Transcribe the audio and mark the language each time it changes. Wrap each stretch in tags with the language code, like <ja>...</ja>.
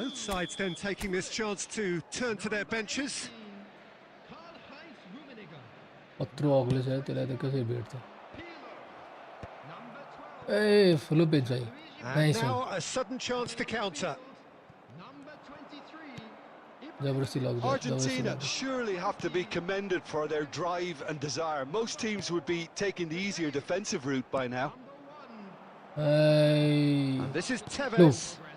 <en>Both sides then taking this chance to turn to their benches.</en> <ne>पत्रो अग्लो छ त्यसलाई त कसरी भेट्छ ए फुलो पेज भाइ</ne> <en>And now a sudden chance to counter. Argentina surely have to be commended for their drive and desire. Most teams would be taking the easier defensive route by now. And this is Tevez.</en>